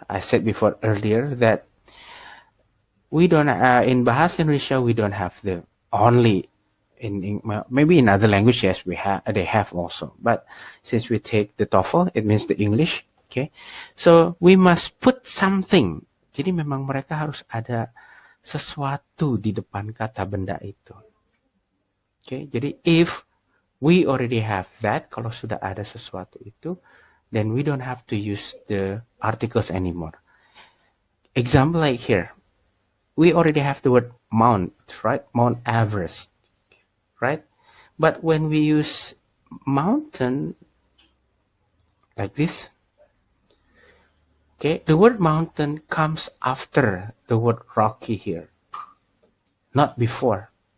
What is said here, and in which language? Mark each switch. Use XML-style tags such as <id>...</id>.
<en>I said earlier that we don't in Bahasa Indonesia we don't have the only in maybe in other languages they have also, but since we take the TOEFL, it means the English. Okay, so we must put something.</en> <id>Jadi memang mereka harus ada sesuatu di depan kata benda itu.</id> <en>Okay, jadi if we already have that,</en> <id>kalau sudah ada sesuatu itu,</id> <en>then we don't have to use the articles anymore. Example like here, we already have the word Mount, right? Mount Everest, right? But when we use mountain like this, okay, the word mountain comes after the word rocky here, not before.</en>